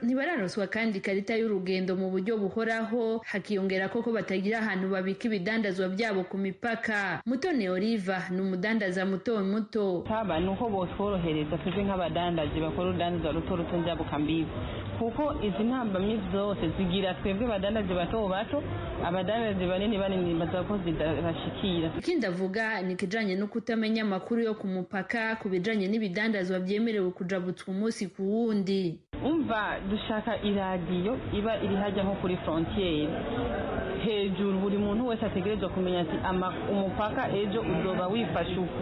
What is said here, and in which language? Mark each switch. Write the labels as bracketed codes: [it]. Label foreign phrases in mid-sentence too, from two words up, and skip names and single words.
[rn] Ntibararoswa kandi ikarita y'urugendo mu buryo buhoraho, hakiyongera ko batagira ahantu babika ibidandazwa byabo ku mipaka. Mutoni Oliva ni umudandaza muto muto. Taba nuko botworohereza tuje nk'abadandaji bakora urudandaza ruto njabuka mbibi, kuko izi ntambamyi zose zigira twebwe badandaji bato bato, abadandaji banini bazako zidashikira. Ikindi avuga ni kijanye no kutamenya amakuru yo ku mupaka ku bijanye n'ibidandazwa byemerewe kujabutswa umunsi ku wundi. Umva dushaka iradiyo iba iri hajya nko kuri frontiere hejuru, buri muntu wese ategerezwa kumenya ati umupaka ejo uzoba wifashe uko.